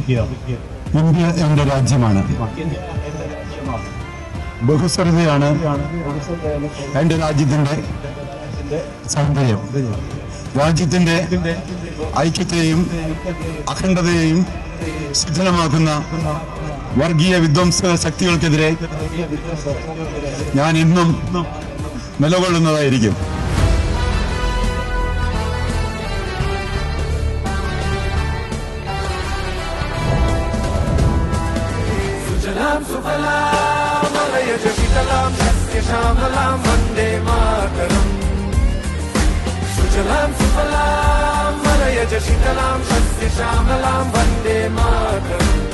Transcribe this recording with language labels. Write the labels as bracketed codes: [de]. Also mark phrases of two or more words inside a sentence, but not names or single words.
[ml] ഇന്ത്യ എന്റെ രാജ്യമാണ്, ബഹുസ്വരതയാണ് എന്റെ രാജ്യത്തിന്റെ സൗന്ദര്യം. രാജ്യത്തിന്റെ ഐക്യത്തെയും അഖണ്ഡതയെയും ശിഥിലമാക്കുന്ന വർഗീയ വിധ്വംസക ശക്തികൾക്കെതിരെ ഞാൻ ഇന്നും നിലകൊള്ളുന്നതായിരിക്കും. [sa] वन्दे मातरम् सुजलां सुफलां मलयज शीतलां सस्यश्यामलां वन्दे मातरम्।